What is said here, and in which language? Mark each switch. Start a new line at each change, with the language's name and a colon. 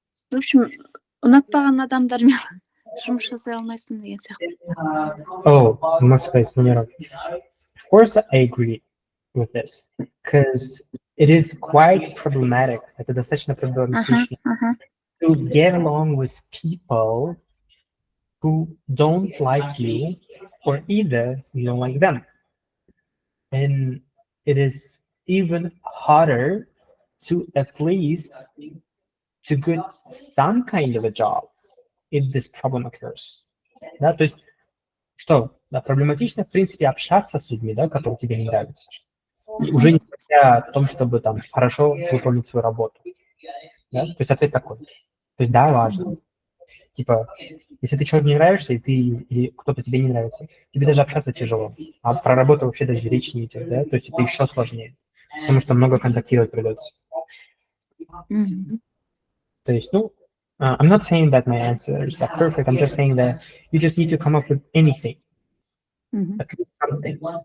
Russian: В общем,
Kazakh: ұнатпаған адамдармен жұмыс жасай алмайсың деген сияқты.
English: Oh, must say, of course, I agree with this because it is quite problematic.
Russian: Это достаточно проблематично
English: to get along with people who don't like you, or either you don't like them. And it is even harder to at least to get some kind of a job if this problem occurs.
Russian: Да, то есть что? Да, проблематично, в принципе, общаться с людьми, да, которые тебе не нравятся. И уже не говоря о том, чтобы там хорошо выполнить свою работу. Да? То есть ответ такой. То есть да, важно. Типа, если ты человеку не нравишься, и ты или кто-то тебе не нравится, тебе даже общаться тяжело. А про работу вообще даже речь не идет, да? То есть это еще сложнее, потому что много контактировать придется. То есть, ну,
English: I'm not saying that my answers are perfect. I'm just saying that you just need to come up with anything, at least something.